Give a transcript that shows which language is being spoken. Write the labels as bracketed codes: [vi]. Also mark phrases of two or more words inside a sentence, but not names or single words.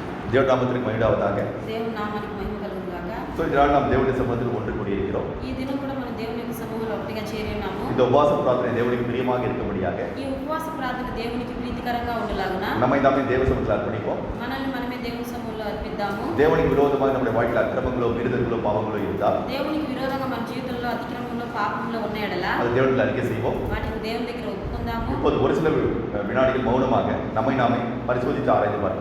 [ta] దేవుడి நாமத்திற்கு மகிமை உண்டாவதாக. [te] దేవుని నామానికి మహిమ కలుగును గాక. సో ఈ [ta] நாள் நாம் தேவனுடைய சமூகத்தில் ஒன்று கூடியிருக்கிறோம். [te] ఈ దినం కూడా మనం దేవుని యొక్క సమూహంలో ఒకటిగా చేరి ఉన్నాము. [ta] இந்த உபவாச பிரார்த்தனை தேவனுக்கு பிரியமாக இருக்கும்படியாக [te] ఈ ఉపవాస ప్రార్థన దేవునికి ప్రీతికరంగా ఉండలాగున [ta] நம்மை நாமே தேவ சமூகத்தில் அர்ப்பணிப்போம். [te] మనల్ని మనమే దేవుని సమూహంలో అర్పిద్దాము. [ta] தேவனுக்கு விரோதமாக நம்முடைய வாழ்க்கையில் அக்கிரமங்களோ மீறுதல்களோ பாவங்களோ இருந்தால் [te] దేవునికి విరోధంగా మన జీవితంలో అతిక్రమంలో పాపంలో ఉన్న ఎడల [ta] அது தேவனில் அறிக்கை செய்வோம். [te] వాటిని దేవుని దగ్గర ఒప్పుకుందాము. [ta] இப்போது ஒரு சில வினாடிகள் மௌனமாக நம்மை நாமே பரிசோதித்து ஆராய்ந்து பார்ப்போம்.